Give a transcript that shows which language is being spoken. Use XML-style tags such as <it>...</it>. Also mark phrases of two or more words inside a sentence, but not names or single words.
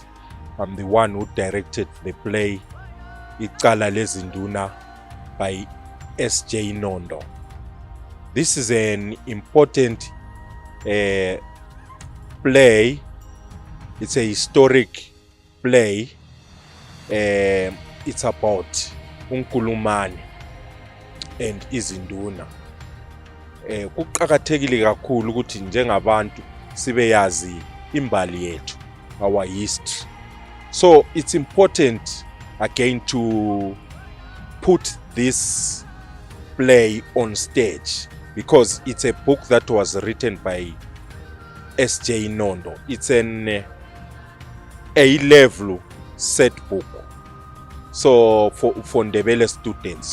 <en>I'm the one who directed the play Icala Lezinduna by S.J. Nondo. This is an important play. It's a historic play. It's about uNkulumane and izinduna.</en> <nd>Kuqakathekile kakhulu ukuthi njengabantu sibe yazi imbali yethu,</nd> <en>our history. So it's important again to put this play on stage because it's a book that was written by S.J. Nondo. It's an A-level set book, so for Ndebele students.</en>